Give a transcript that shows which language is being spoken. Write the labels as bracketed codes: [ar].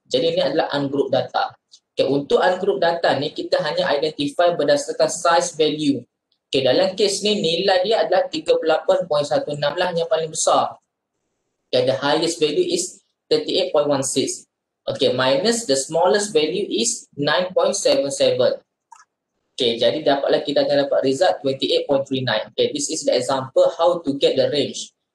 [ms] Jadi ini adalah ungroup data. Okay, untuk ungroup data ni kita hanya identify berdasarkan [en] size value. [ms] Okay, dalam case ni nilai dia adalah 38.16 lah yang paling besar. [en] Okay, the highest value is 38.16. Okay, minus the smallest value is 9.77. [ms] Okay, jadi dapatlah kita akan dapat result 28.39. [en] Okay, this is the example how to get the range.